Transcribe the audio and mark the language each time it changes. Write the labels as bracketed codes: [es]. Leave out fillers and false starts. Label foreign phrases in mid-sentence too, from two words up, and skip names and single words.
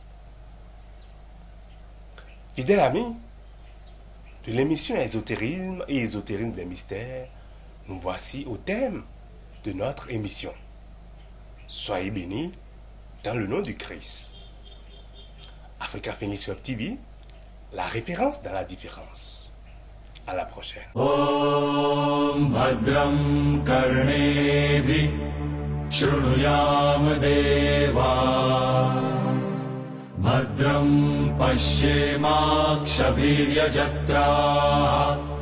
[fr] Fidèles amis de l'émission Ésotérisme et Ésotérisme des mystères, nous voici au thème de notre émission. Soyez bénis dans le nom du Christ. Africa Phoenix Web TV, la référence dans la différence. À la prochaine. [sa] Om Bhadram Karnebhi Shrunuyam Deva Bhadram Pashyemakshabhirya Jatra